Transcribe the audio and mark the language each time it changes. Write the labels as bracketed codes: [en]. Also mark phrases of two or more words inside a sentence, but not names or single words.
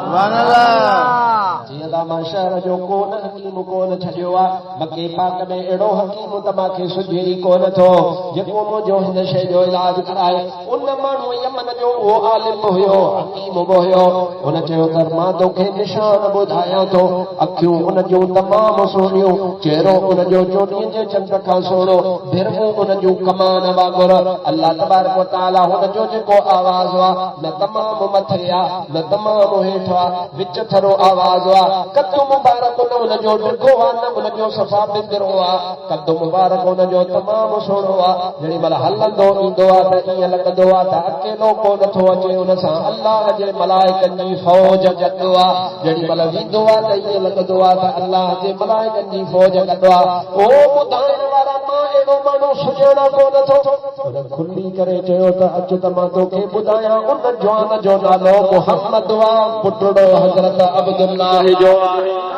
[sd] जीअं त मां शहर जो कोन हकीम कोन छॾियो आहे मके पाक में अहिड़ो हकीम त मूंखे सुझे ई कोन थो जेको मुंहिंजो हिन शइ जो इलाज कराए उन माण्हू यमन जो उहो आलिम हुयो हकीम हुयो उन चयो त मां तोखे निशान ॿुधायां थो अखियूं उन जूं तमामु सुहिणियूं चेहरो उन जो चोॾीअ जे चंड खां सुहिणो भिरमूं उन जूं कमान वांगुरु [ar] الله تبارك وتعالى [sd] हुन जो जेको आवाज़ आहे न तमामु मथे आहे न तमामु हेठि आहे विच थरो आवाज़ आहे कद मुबारक उन जो डिघो आहे न उन जो सफ़ा बिंदरो आहे कद मुबारक उन जो तमामु सुहिणो आहे जेॾी महिल हलंदो ईंदो आहे त ईअं लॻंदो आहे त अकेलो कोन थो अचे उन सां अल्लाह जे मलाइकनि जी फौज गॾु आहे जेॾी महिल वेंदो आहे त ईअं लॻंदो आहे त अल्लाह जे मलाइकनि जी फौज गॾु आहे ओ ॿुधाइण वारा मां अहिड़ो माण्हू सुञाणा कोन थो खुली करे चयो त अचु त मां तोखे ॿुधायां उन जवान जो नालो मुहम्मद आहे पुटड़ो हज़रत अब्दुल्लाह जो आहे